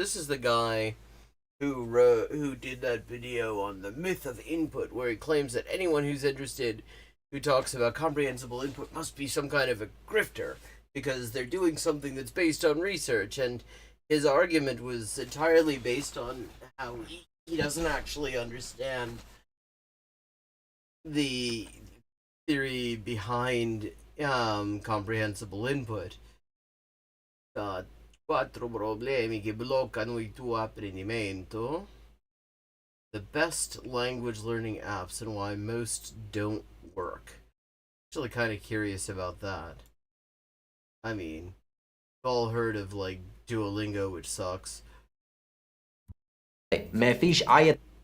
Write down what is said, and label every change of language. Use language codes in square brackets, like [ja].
[en] This is the guy who did that video on the myth of input, where he claims that anyone who's interested, who talks about comprehensible input, must be some kind of a grifter, because they're doing something that's based on research. And his argument was entirely based on how he doesn't actually understand the theory behind comprehensible input. [it] Quattro problemi che bloccano il tuo apprendimento. [en] The best language learning apps and why most don't work. Actually kind of curious about that. I mean, we've all heard of like Duolingo, which sucks. [ar] ما فيش أي